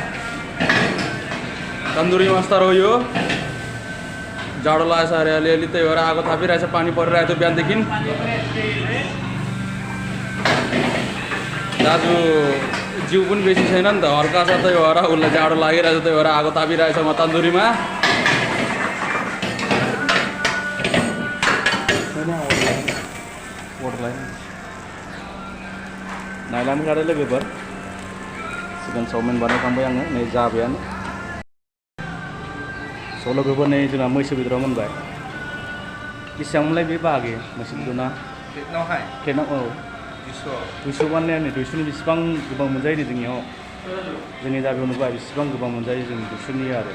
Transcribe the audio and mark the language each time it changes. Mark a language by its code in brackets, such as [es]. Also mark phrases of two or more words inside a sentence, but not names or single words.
[ne] तन्दुरी मास्टर हो यो जाडो लागेछ अरे अलिअलि त्यही भएर आगो थापिरहेछ पानी परिरहेको थियो बिहानदेखि दाजु जिउ पनि बेसी छैन नि त हल्का छ त्यही भएर उसलाई जाडो लागिरहेछ त्यही भएर आगो तापिरहेछ म तन्दुरीमा [brx] नायलाम गारे लोगोफोर चिकेन चाव mein बानायखांबाय आङो नै जाबायानो स' लोगोफोर नै जोंना मैसो बेदरा मोनबाय बेसेबांमोनलाय बे बाहागि मैसो बेदरना प्लेटआव औ 200 बानायनाया नै 200नि बेसेबां गोबां मोनजायो नै जोंनियाव जोंनि जायगायाव नुबाय बेसेबां गोबां मोनजायो जों 200नि आरो